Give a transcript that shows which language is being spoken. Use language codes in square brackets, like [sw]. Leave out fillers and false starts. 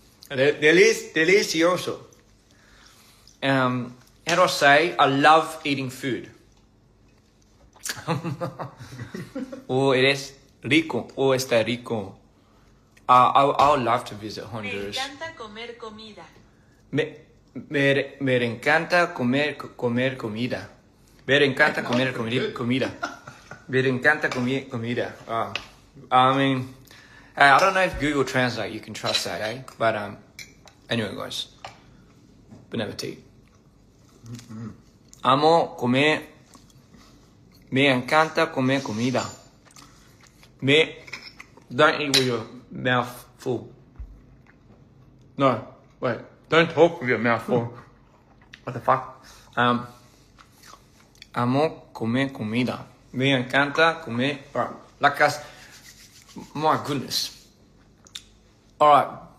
[es] Delicioso. [en] How do I say I love eating food? [es] Oh, eres rico. Oh, está rico. [en] I would love to visit Honduras. [es] Me encanta comer comida. Me encanta comer comida. Me encanta comer comida. Me encanta comer comida. [en] I mean, I don't know if Google Translate you can trust that, eh? But anyway, guys. [fr] Bon appetit. [es] Amo comer. Me encanta comer comida. [en] Don't eat with your mouth full. No, wait. Don't talk with your mouth full. What the fuck? [es] Amo comer comida. Me encanta comer. [en] Alright, [es] la casa. [en] My goodness. Alright.